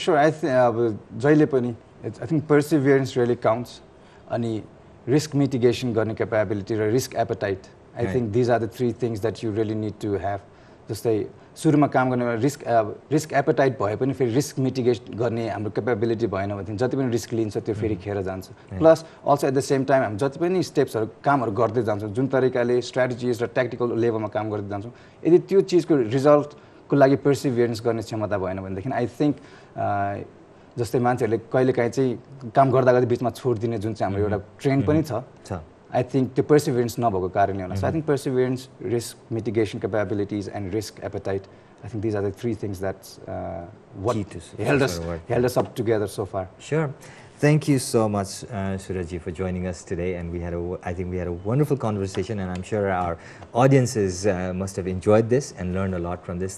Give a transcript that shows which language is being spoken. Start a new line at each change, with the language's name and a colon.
English: Sure, I think
Nepali: जहिले पनि
English: I think perseverance really counts, अनि risk mitigation गर्ने capability र risk appetite. I think these are the 3 things that you really need to have.
Nepali: जस्तै सुरुमा काम गर्ने risk appetite भए पनि फेरि risk mitigate गर्ने हाम्रो capability भएन भने जति पनि risk लिन्छ त्यो फेरि खेर जान्छ.
English: Plus also at the same time
Nepali: हामी जति पनि स्टेप्सहरु कामहरु गर्दै जान्छौं जुन तरिकाले strategies र tactical लेभलमा काम गर्दै जान्छौं यदि त्यो चीजको रिजल्ट को लागि perseverance गर्ने क्षमता भएन भने देखिन I think जस्तै मान्छेहरुले कहिलेकाहीँ चाहिँ काम गर्दा गर्दै बीचमा छोड्दिने जुन चाहिँ हाम्रो एउटा ट्रेन्ड पनि छ.
English: I think the perseverance
Nepali: नभएको कारणले होला.
English: So I think perseverance, risk mitigation capabilities, and risk appetite. I think these are the 3 things that's what held us up together so far. Sure. Thank you so much, Surajji, for joining us today. And I think we had a wonderful conversation, and I'm sure our audiences must have enjoyed this and learned a lot from this.